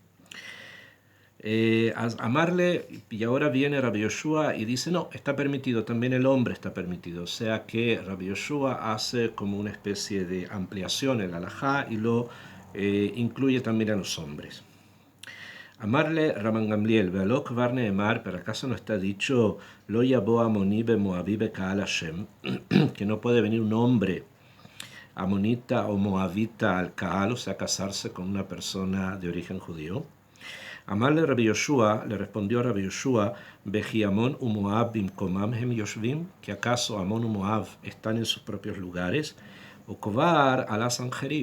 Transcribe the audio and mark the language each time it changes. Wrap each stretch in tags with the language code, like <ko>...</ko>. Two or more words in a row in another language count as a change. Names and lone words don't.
<es>Amarle, y ahora viene Rabbi Yoshua y dice, no, está permitido, también el hombre está permitido. O sea que Rabbi Yoshua hace como una especie de ampliación en la halajá y lo incluye también a los hombres.</es> <he>אמר לו רבן גמליאל, והלא כבר נאמר,</he> <es>pero acaso no está dicho,</es> <he>לא יבא עמוני ומואבי בקהל השם,</he> <es>que no puede venir un hombre amonita o moabita al Kaal, o sea, casarse con una persona de origen judío. Amarle Rabbi Yoshua, le respondió a Rabbi Yoshua,</es> <he>וכי עמון ומואב במקומם הם יושבים,</he> <es>que acaso Amón y Moab están en sus propios lugares, o</es> <he>כבר עלה סנחריב.</he>